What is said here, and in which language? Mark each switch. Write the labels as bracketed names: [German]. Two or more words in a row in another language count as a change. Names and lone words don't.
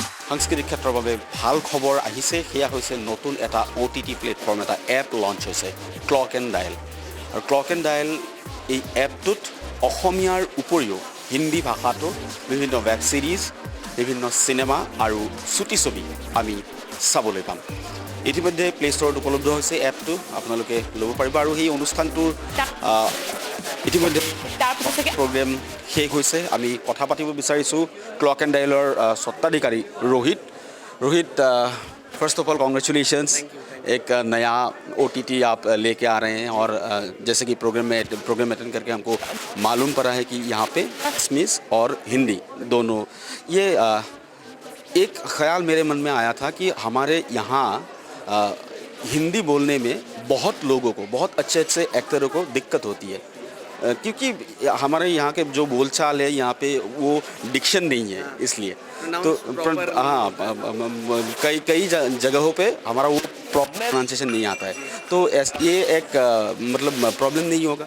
[Assamese] সাংস্কৃতিক ক্ষেত্ৰৰ বাবে ভাল খবৰ আহিছে সেয়া হৈছে নতুন এটা [English] OTT platform [Assamese] এটা এপ লঞ্চ হৈছে ক্লক এণ্ড ডায়েল আৰু ক্লক এণ্ড ডায়েল এই এপটোত অসমীয়াৰ উপৰিও হিন্দী ভাষাটো বিভিন্ন [English] web series [Assamese] বিভিন্ন চিনেমা আৰু চুটি ছবি আমি চাবলৈ পাম ইতিমধ্যে প্লে ষ্টৰত উপলব্ধ হৈছে এপটো আপোনালোকে ল'ব পাৰিব আৰু সেই অনুষ্ঠানটোৰ ইতিমধ্যে প্ৰগ্ৰেম শেষ হৈছে আমি কথা পাতিব বিচাৰিছোঁ ক্লক এণ্ড ডায়েলৰ স্বত্বাধিকাৰী [Hindi] रोहित [English] first of all congratulations [Hindi] एक नया [English] OTT app [Hindi] लेके आ रहे हैं और जैसे कि प्रोग्राम अटेंड करके हमको मालूम पड़ा है कि यहाँ पे असमीज़ और हिंदी दोनों ये एक ख़्याल मेरे मन में आया था कि हमारे यहाँ हिंदी बोलने में बहुत लोगों को बहुत अच्छे एक्टरों को दिक्कत होती है क्योंकि हमारे यहाँ के जो बोलचाल है यहाँ पे वो डिक्शन नहीं है इसलिए तो हाँ कई जगहों पे हमारा वो [English] proper pronunciation [Hindi] नहीं आता है तो ये एक मतलब प्रॉब्लम नहीं होगा